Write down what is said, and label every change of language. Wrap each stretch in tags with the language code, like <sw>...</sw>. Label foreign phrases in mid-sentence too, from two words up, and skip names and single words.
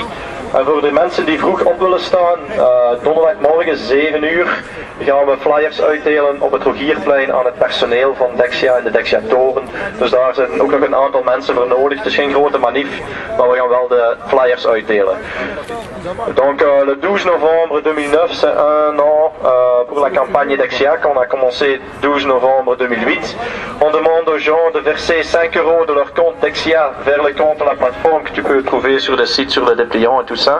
<nl>En voor de mensen die vroeg op willen staan, donderdagmorgen 7 uur gaan we flyers uitdelen op het Rogierplein aan het personeel van Dexia en de Dexia Toren. Dus daar zijn ook nog een aantal mensen voor nodig. Het is geen grote manif, maar we gaan wel de flyers uitdelen.</nl> <fr>Donc le 12 novembre 2009, c'est 1 an pour la campagne Dexia qu'on a commencé 12 novembre 2008. On demande aux gens de verser 5 € de leur compte Dexia vers le compte de la plateforme que tu peux trouver sur le site, sur le dépliant et tout ça.</fr>